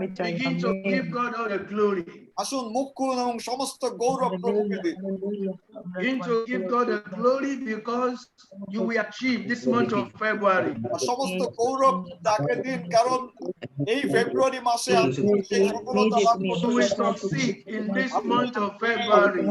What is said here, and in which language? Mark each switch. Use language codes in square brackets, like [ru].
[en] Begin to give God all the glory. [bn] আসুন মুখ খুলুন এবং সমস্ত গৌরব প্রভুকে দিন। [en] Begin to give God the glory because you will achieve this month of February. [bn] সমস্ত গৌরব তাকে দিন, কারণ এই ফেব্রুয়ারি মাসে আপনি সেই সফলতা লাভ [en] You [bn] করতে [en] will succeed in this month of February.